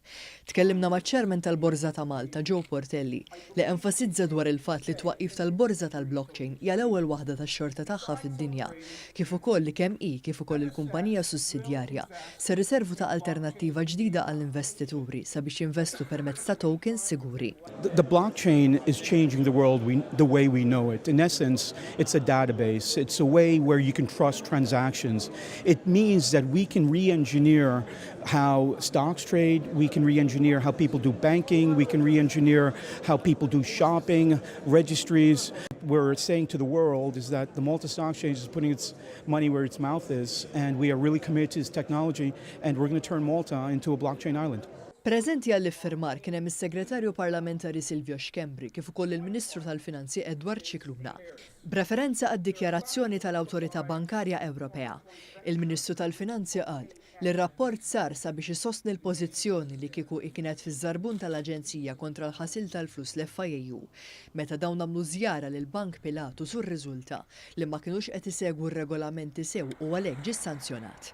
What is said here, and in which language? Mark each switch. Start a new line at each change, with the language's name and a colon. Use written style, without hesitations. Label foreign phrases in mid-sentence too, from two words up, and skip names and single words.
Maltese: Tkellimna maċ-ċermen tal-Borza ta' Malta, Joe Portelli, li enfasizza dwar il-fatt li twaqqif tal-borza tal-blockchain hija l-ewwel waħda tax-xorta tagħha fid-dinja, kif ukoll li kemm hi kif ukoll il-kumpanija sussidjarja ser riservu ta' alternattiva ġdida għall-investituri sabiex jinvestu permezz ta' tokens siguri.
English: The blockchain is changing the world the way we know it. In essence, it's a database. It's a way where you can trust transactions. It means that we can re-engineer how stocks trade, we can re-engineer how people do banking, we can re-engineer how people do shopping, registries. We're saying to the world is that the Malta Stock Exchange is putting its money where its mouth is, and we are really committed to this technology, and we're going to turn Malta into a blockchain island.
Maltese: Preżenti għall-iffirmar kien hemm is-Segretarju Parlamentari kif ukoll il-Ministru tal-Finanzi Edward Scicluna. B'referenza għad-dikjarazzjoni tal-Awtorita Bankarja Ewropea, il-Ministru tal-Finanzi qal li r-rapport sar sabiex isostni l-pożizzjoni li kieku kienet fiż-żarbun tal-Aġenzija kontra l-ħasil tal-flus l-FIAU meta dawn nagħmlu żjara lil Bank Pilatu sur-riżulta li ma kinux qed isegwu r-regolamenti sew u għalhekk ġie sanzjonat.